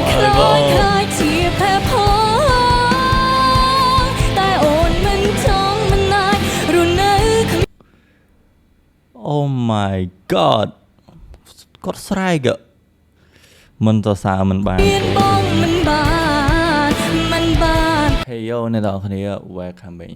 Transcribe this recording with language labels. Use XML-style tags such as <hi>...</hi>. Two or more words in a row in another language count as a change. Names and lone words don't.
<en>Oh my god</en> <km>គាត់ស្រែកមិនសរសើរមិនបាន</km> <en>Hey yo</en> <km>អ្នកនរគ្នា</km> <en>welcome back</en>